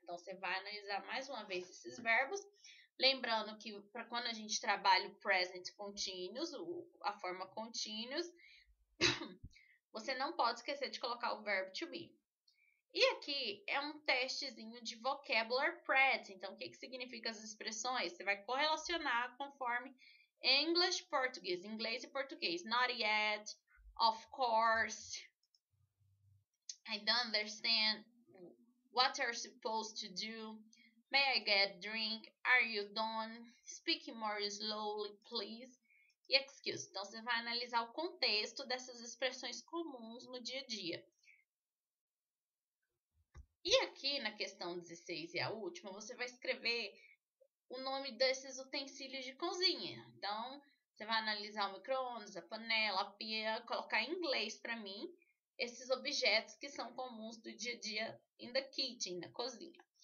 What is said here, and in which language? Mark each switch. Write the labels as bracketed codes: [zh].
[pt] Então, você vai analisar mais uma vez esses verbos. Lembrando que para quando a gente trabalha o present continuous, a forma continuous, você não pode esquecer de colocar o verbo to be. E aqui é um testezinho de vocabulary practice. Então, o que significa as expressões? Você vai correlacionar conforme English, português, inglês e português. [en] Not yet, of course, I don't understand, what are you supposed to do, may I get a drink, are you done, speak more slowly, please, e excuse. [pt] Então, você vai analisar o contexto dessas expressões comuns no dia a dia. E aqui na questão 16 e a última, você vai escrever o nome desses utensílios de cozinha. Então, você vai analisar o micro-ondas, a panela, a pia, colocar em inglês para mim esses objetos que são comuns do dia a dia [en] in the kitchen, [pt] na cozinha.